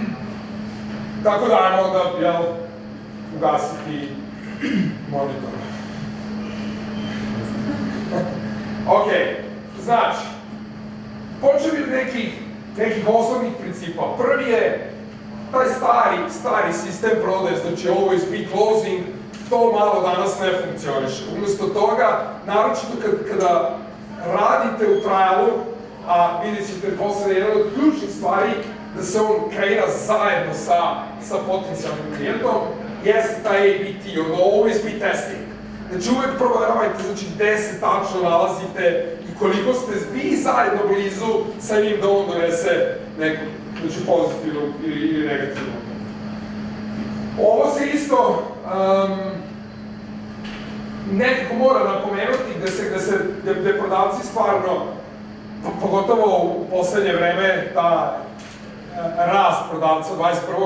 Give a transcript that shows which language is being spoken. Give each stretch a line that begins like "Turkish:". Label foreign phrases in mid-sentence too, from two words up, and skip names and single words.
Serbian: Tako da ajmo da, ugasiti monitor. Ok, znači, počeo bih nekih osnovnih principa. Prvi je taj stari sistem prodaje, znači
English: always be closing,
Serbian: to malo danas ne funkcioniše. Umesto toga, naročito kada radite u trialu, a vidjet ćete posle jedan od ključnih stvari da se on kreira zajedno sa potencijalnim klijentom, jeste taj ABT,
English: always be testing.
Serbian: Znači uvek provjeravajte, znači gde se tačno nalazite i koliko ste vi zajedno blizu sa njim da on donese neku, znači pozitivnu ili negativnu. Ovo se isto nekako mora napomenuti gde prodavci stvarno, pogotovo u poslednje vreme, ta rast prodavca 21.